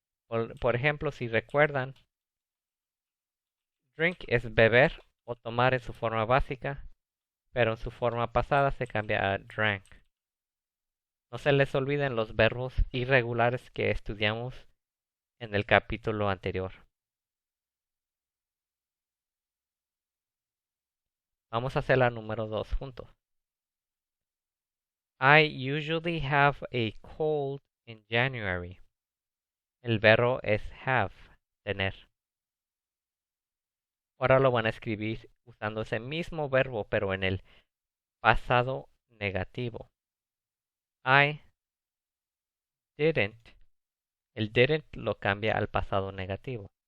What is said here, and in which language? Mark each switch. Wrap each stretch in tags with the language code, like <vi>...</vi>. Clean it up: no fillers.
<es>Por ejemplo, si recuerdan, drink es beber o tomar en su forma básica, pero en su forma pasada se cambia a drank. No se les olviden los verbos irregulares que estudiamos en el capítulo anterior. Vamos a hacer la número 2 juntos.</es> <en>I usually have a cold in January.</en> <es>El verbo es have, tener. Ahora lo van a escribir usando ese mismo verbo, pero en el pasado negativo.</es> <en>I didn't.</en> <es>El didn't lo cambia al pasado negativo.</es>